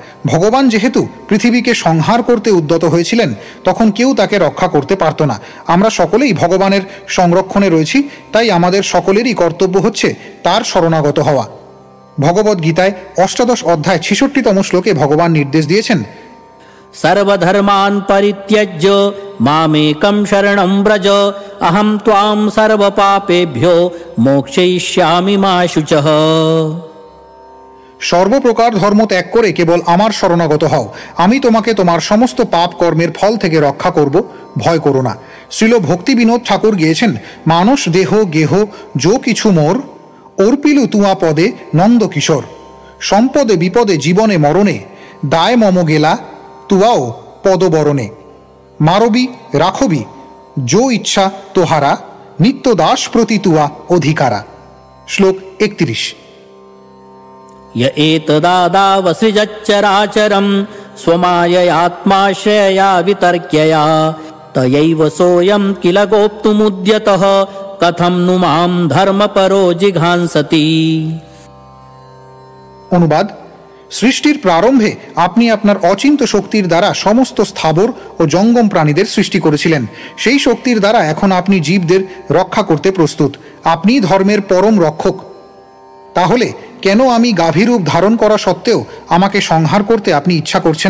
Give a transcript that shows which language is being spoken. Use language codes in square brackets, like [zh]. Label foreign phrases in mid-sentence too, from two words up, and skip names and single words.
[bn] ভগবান যেহেতু পৃথিবীকে সংহার করতে উদ্যত হয়েছিলেন তখন কেউ তাকে রক্ষা করতে পারত না। আমরা সকলেই ভগবানের সংরক্ষণে রয়েছি, তাই আমাদের সকলেরই কর্তব্য হচ্ছে তার শরণাগত হওয়া। ভগবদ গীতায় ৮ অধ্যায় ৬৬তম শ্লোকে ভগবান নির্দেশ দিয়েছেন, [sa] सर्वधर्मान् परित्यज्य मामेकं शरणं व्रज अहं त्वां सर्वपापेभ्यो मोक्षयिष्यामि मा शुचः। [bn] সর্বপ্রকার ধর্ম ত্যাগ করে কেবল আমার শরণাগত হও, আমি তোমাকে তোমার সমস্ত পাপ কর্মের ফল থেকে রক্ষা করব, ভয় করো না। শ্রীল ভক্তি বিনোদ ঠাকুর গিয়েছেন, মানুষ দেহ গেহ যো কিছু মোর, অর্পিলু তুয়া পদে নন্দ কিশোর, সম্পদে বিপদে জীবনে মরণে, দায় মম গেলা তুয়াও পদবরণে, মারবি রাখবি যো ইচ্ছা তোহারা, নিত্য দাস প্রতি তুয়া অধিকারা। শ্লোক ৩১। [sa] य एतदादावसृजच्चराचरं स्वमाययात्माश्रयया वितर्क्यया तयैव सोऽयं किल गोप्तुमुद्यतः कथं नु मां धर्मपरो जिघांसति। [bn] অনুবাদ: সৃষ্টির প্রারম্ভে আপনি আপনার অচিন্ত শক্তির দ্বারা সমস্ত স্থাবর ও জঙ্গম প্রাণীদের সৃষ্টি করেছিলেন। সেই শক্তির দ্বারা এখন আপনি জীবদের রক্ষা করতে প্রস্তুত। আপনি ধর্মের পরম রক্ষক। তাহলে কেন আমি গাভীরূপ ধারণ করা সত্ত্বেও আমাকে সংহার করতে আপনি ইচ্ছা করছেন?